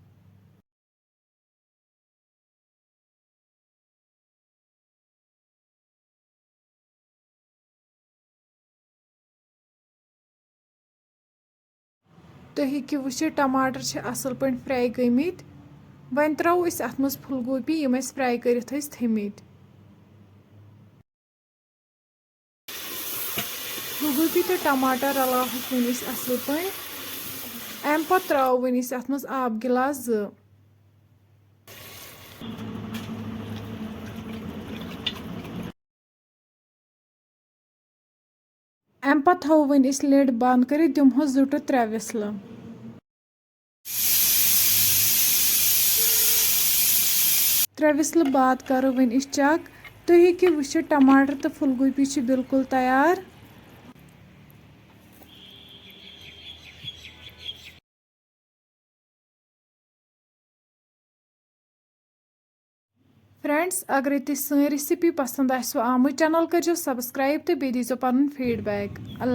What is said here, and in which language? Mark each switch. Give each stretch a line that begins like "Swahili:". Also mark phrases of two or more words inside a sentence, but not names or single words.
Kashmiri: तुम हेकि वुचित टमाटर छ असल पे फ्राई गमित। वन त्रो अत मज फुल गोभी यम फ्राई करित थमित। फुल गोभी तो टमाटर रलाव वन असल पे। अम पत त्रो वन अत मज आब गिलास 2। अम पत थो वन लिड बंद कर दिमहो 2 to 3 विसल। त्रे विसल बाद करो वन चेक। तुम हेकि वुचित टमाटर तो फुल गोभी बिल्कुल तैयार। फ्रेंड्स अगर तुम सी रेसिपी पसंद आमु चैनल करो सब्सक्राइब तो बे दीजो पन फीडबैक।